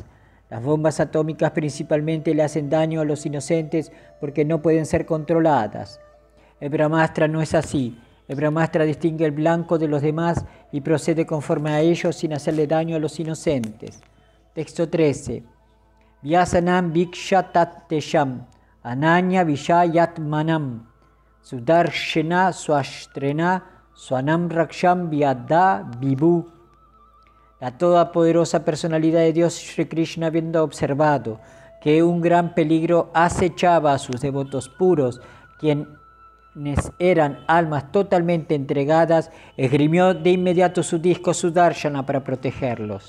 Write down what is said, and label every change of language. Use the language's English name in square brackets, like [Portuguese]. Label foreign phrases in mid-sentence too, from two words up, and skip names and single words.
[Spanish] Las bombas atómicas principalmente le hacen daño a los inocentes porque no pueden ser controladas. El Brahmastra no es así. El Brahmastra distingue el blanco de los demás y procede conforme a ellos sin hacerle daño a los inocentes. Texto 13. [Sanskrit] Vyasanam vikshatatesham ananya vishayatmanam sudarshena swashtrena swanam raksham vyada vibhu. [Spanish] La todopoderosa personalidad de Dios Sri Krishna, habiendo observado que un gran peligro acechaba a sus devotos puros, quienes eran almas totalmente entregadas, esgrimió de inmediato su disco Sudarshana para protegerlos.